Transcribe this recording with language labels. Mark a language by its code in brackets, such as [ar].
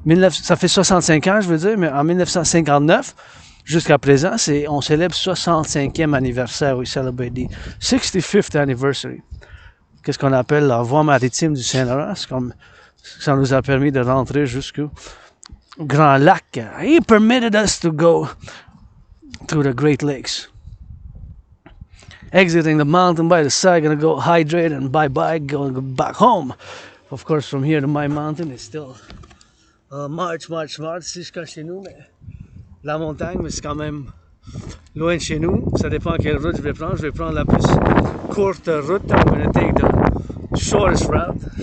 [fr] Ça fait 65 ans, je veux dire, mais en 1959, jusqu'à présent, on célèbre 65e anniversaire. [en] We celebrate the 65th anniversary. [fr] Qu'est-ce qu'on appelle la voie maritime du Saint-Laurent. C'est comme ça nous a permis de rentrer jusqu'au Grand Lac. [en] He permitted us to go through the Great Lakes. exiting the mountain by the side, gonna go hydrate and bye-bye, going back home. Of course, from here to my mountain, it's still [fr] marche jusqu'à chez nous, mais la montagne, mais c'est quand même loin de chez nous. Ça dépend quelle route je vais prendre. Je vais prendre la plus courte route. [en] I'm gonna take the shortest route.